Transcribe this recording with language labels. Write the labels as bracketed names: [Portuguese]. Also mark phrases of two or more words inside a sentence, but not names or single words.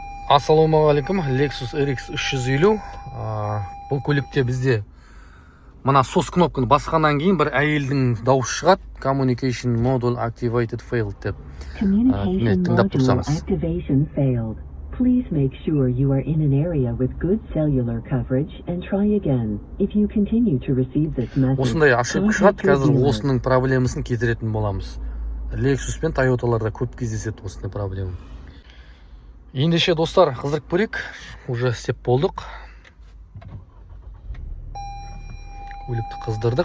[Kazakh] Ассалаумағалейкум, Lexus RX 350. Бұл көлікте бізде мына сос кнопканы басқаннан кейін бір әйелдің дауысы шығады. [English] Communication module activated failed деп. [Kazakh] Тыңдап тұрсаңыз. [English] Activation failed. Please make sure you are in an area with good cellular coverage and try again. If you continue to receive this message, [Kazakh] осындай ошибка шығады. Қазір осының проблемасын кетіретін боламыз. Lexus пен Toyotаларда көп кездеседі осындай проблема. Ендеше достар, қыздырып көрейік. Уже істеп болдық. Көлікті қыздырдық.